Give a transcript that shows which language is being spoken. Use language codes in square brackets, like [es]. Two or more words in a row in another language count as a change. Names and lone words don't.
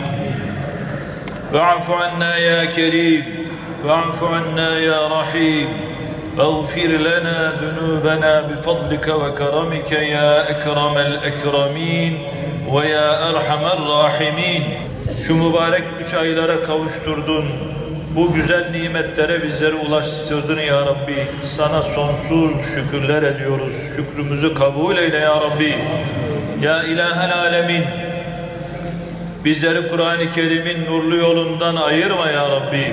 [ar] واعف عنا يا كريم واعف عنا يا رحيم واغفر لنا ذنوبنا بفضلك وكرمك يا أكرم الأكرمين ويا أرحم الراحمين. [tr] Şu mübarek 3 aylara kavuşturdun. Bu güzel nimetlere bizleri ulaştırdın ya Rabbi. Sana sonsuz şükürler ediyoruz. Şükrümüzü kabul eyle ya Rabbi. [ar] يا إله العالمين. [tr] Bizleri Kur'an-ı Kerim'in nurlu yolundan ayırma ya Rabbi.